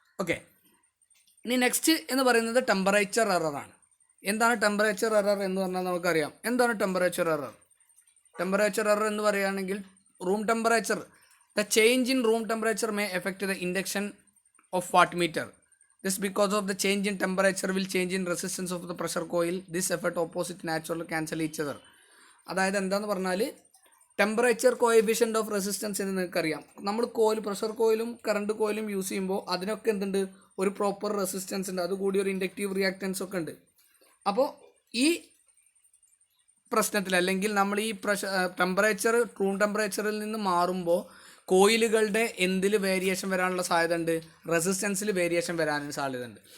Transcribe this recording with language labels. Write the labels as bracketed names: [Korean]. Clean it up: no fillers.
[Malayalam] Okay, ഇനി next എന്ന് പറയുന്നത് ടെമ്പറേച്ചർ എററാണ്. എന്താണ് ടെമ്പറേച്ചർ എറർ എന്ന് പറഞ്ഞാൽ നമുക്കറിയാം. എന്താണ് ടെമ്പറേച്ചർ എറർ? ടെമ്പറേച്ചർ എറർ എന്ന് പറയുകയാണെങ്കിൽ [English] Room temperature, the change in room temperature may effect the induction of watt meter. This because of the change in temperature will change in resistance of the pressure coil. This effect opposite naturally cancel each other. [Malayalam] അതായത് എന്താണെന്ന് പറഞ്ഞാൽ temperature coefficient of resistance എന്ന് നിങ്ങൾക്കറിയാം. നമ്മൾ pressure കോയിലും current കോയിലും use ചെയ്യുമ്പോൾ അതിനൊക്കെ എന്തുണ്ട്, ഒരു പ്രോപ്പർ റെസിസ്റ്റൻസ് ഉണ്ട്, അതുകൂടി ഒരു ഇൻഡക്റ്റീവ് റിയാക്റ്റൻസ് ഒക്കെ ഉണ്ട്. അപ്പോൾ ഈ പ്രശ്നത്തിൽ, അല്ലെങ്കിൽ നമ്മൾ ഈ ടെമ്പറേച്ചർ റൂം ടെമ്പറേച്ചറിൽ നിന്ന് മാറുമ്പോൾ കോയിലുകളുടെ എന്തിൽ വേരിയേഷൻ വരാനുള്ള സാധ്യത ഉണ്ട്, റെസിസ്റ്റൻസിൽ വേരിയേഷൻ വരാനും സാധ്യത ഉണ്ട്.